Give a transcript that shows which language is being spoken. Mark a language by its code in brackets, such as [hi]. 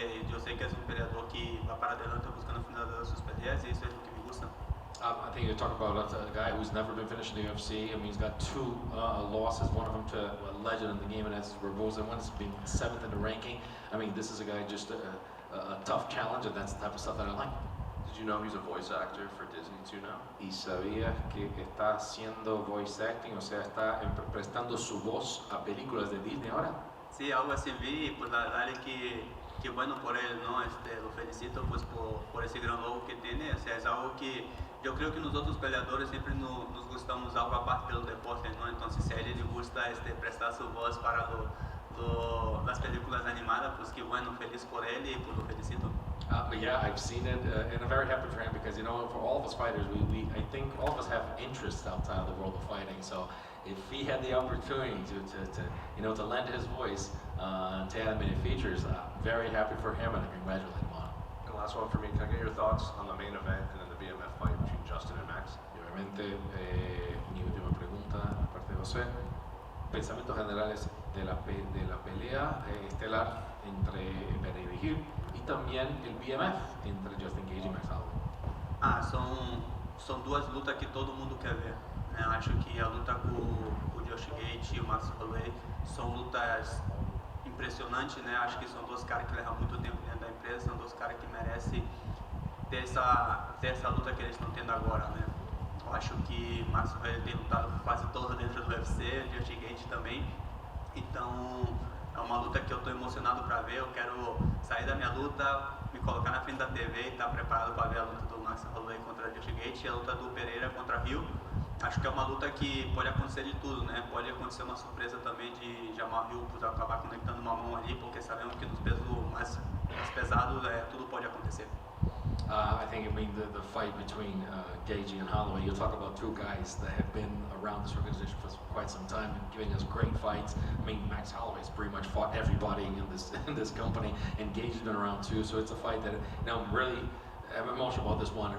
[es] Yo sé que es un peleador que va para adelante buscando finalizar sus peleas y eso es lo que me gusta. [en] I think you talk about a guy who's never been finished in the UFC. He's got two losses, one of them to a legend in the game, and that's Barboza. One's being 7th in the ranking. This is a guy just a tough challenge, and that's the type of stuff that I like. Did you know he's a voice actor for Disney too now? [es] ¿Y sabías que está haciendo voice acting, o sea, está prestando su voz a películas de Disney ahora? Sí, algo así vi, y pues la verdad es que bueno por él, ¿no? Lo felicito pues por ese gran logro que tiene. O sea, es algo que yo creo que nosotros peleadores siempre nos gustamos algo aparte del deporte, ¿no? Entonces, si a él le gusta prestar su voz para las películas animadas, pues que bueno, feliz por él y pues lo felicito. [en] Yeah, I've seen it, and I'm very happy for him because for all of us fighters, I think all of us have interests outside of the world of fighting. So if he had the opportunity to lend his voice to animated features, very happy for him, and I congratulate him on it. And last one for me, can I get your thoughts on the main event and then the BMF fight between Justin and Max? [es] Y obviamente, mi última pregunta, aparte de UFC. Pensamientos generales de la pelea estelar entre Pereira y Hill y también el BMF entre Justin Gage e Max Holloway. [pt] São duas lutas que todo mundo quer ver, né? Acho que a luta com o Josh Gate e o Max Holloway são lutas impressionantes, né? Acho que são dois caras que levam muito tempo dentro da empresa, são dois caras que merecem ter essa luta que eles estão tendo agora, né? Eu acho que Max Holloway tem lutado quase todo dentro do UFC, Josh Gate também, então é uma luta que eu estou emocionado para ver. Eu quero sair da minha luta, me colocar na frente da TV e estar preparado para ver a luta do Max Holloway contra Josh Gate e a luta do Pereira contra Hill. Acho que é uma luta que pode acontecer de tudo, né? Pode acontecer uma surpresa também de Jamal Hill acabar conectando uma mão ali, porque sabemos que nos pesos mais pesados tudo pode acontecer. [en] I think, the fight between Gage and Holloway, you talk about two guys that have been around this organization for quite some time and giving us great fights. Max Holloway's pretty much fought everybody in this company, and Gage's been around too, so it's a fight that, I'm emotional about this one.